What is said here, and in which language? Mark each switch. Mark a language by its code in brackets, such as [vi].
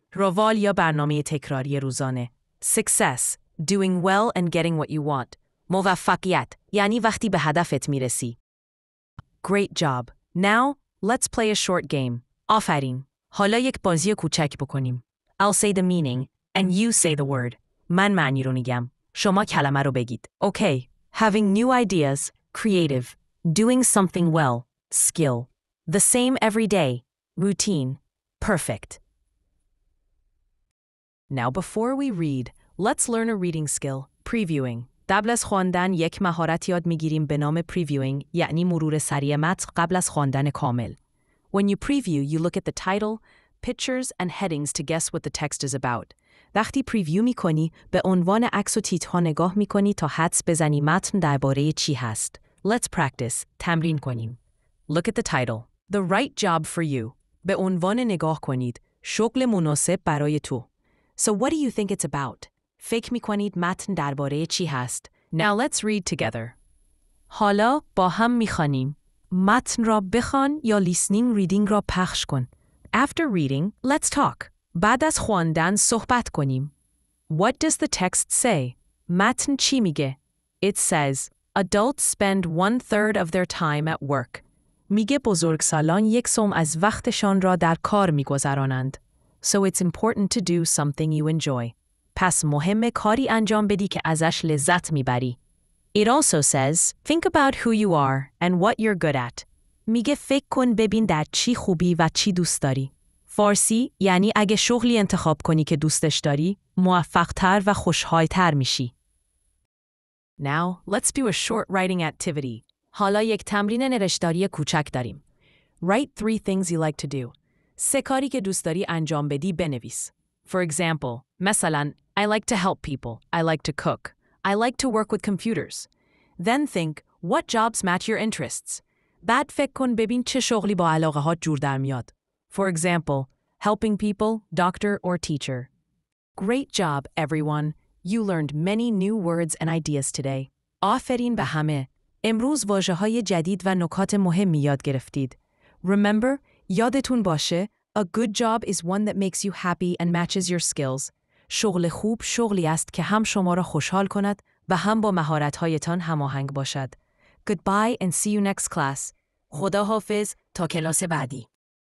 [fa] روال یا برنامه تکراری روزانه. [en] Success. Doing well and getting what you want. [fa] موفقیت. یعنی وقتی به هدفت میرسی. [en] Great job. Now, let's play a short game. [fa] آفرین. حالا یک بازی کوچک بکنیم. [en] I'll say the meaning, and you say the word. [fa] من معنی رو میگم. شما کلمه رو بگید. Okay. [en] Having new ideas, creative. Doing something well, skill. The same every day, routine, perfect. Now before we read, let's learn a reading skill, previewing. [fa] قبل از خواندن یک مهارت یاد میگیریم به نام previewing، یعنی مرور سریع متن قبل از خواندن کامل. [en] When you preview, you look at the title, pictures and headings to guess what the text is about. [fa] وقتی پریویو میکنی، به عنوان عکس و تیترها نگاه میکنی تا حدس بزنی متن درباره چی هست. [en] Let's practice. [fa] تمرین کنیم. [en] Look at the title. The right job for you. [fa] به عنوان نگاه کنید. شغل مناسب برای تو. [en] So what do you think it's about? [fa] فکر میکنید متن درباره چی هست؟ [en] Now let's read together. [fa] حالا با هم میخوانیم. متن را بخوان یا listening reading را پخش کن. [en] After reading, let's talk. [fa] بعد از خواندن صحبت کنیم. [en] What does the text say? [fa] متن چی میگه؟ [en] It says, adults spend 1/3 of their time at work. [fa] میگه بزرگسالان یک سوم از وقتشان را در کار میگذرانند. [en] So it's important to do something you enjoy. [fa] پس مهمه کاری انجام بدی که ازش لذت میبری. [en] It also says, think about who you are and what you're good at. [fa] میگه فکر کن ببین در چی خوبی و چی دوست داری. فارسی یعنی اگه شغلی انتخاب کنی که دوستش داری، موفق‌تر و خوشحال‌تر میشی. [en] Now, let's do a short writing activity. [fa] حالا یک تمرین نوشتاری کوچک داریم. [en] Write 3 things you like to do. [fa] 3 کاری که دوست داری انجام بدی بنویس. [en] For example, مثلا, I like to help people. I like to cook. I like to work with computers. Then think, what jobs match your interests? [fa] بعد فکر کن ببین چه شغلی با علاقه ها جور در میاد. [en] For example, helping people, doctor or teacher. Great job, everyone. You learned many new words and ideas today. [fa] آفرین به همه. امروز واژه‌های جدید و نکات مهمی یاد گرفتید. [en] Remember, [fa] یادتون باشه, [en] a good job is one that makes you happy and matches your skills. [fa] شغل خوب شغلی است که هم شما را خوشحال کند و هم با مهارت‌هایتان هماهنگ باشد. [en] Goodbye and see you next class. [fa] خدا حافظ تا کلاس بعدی.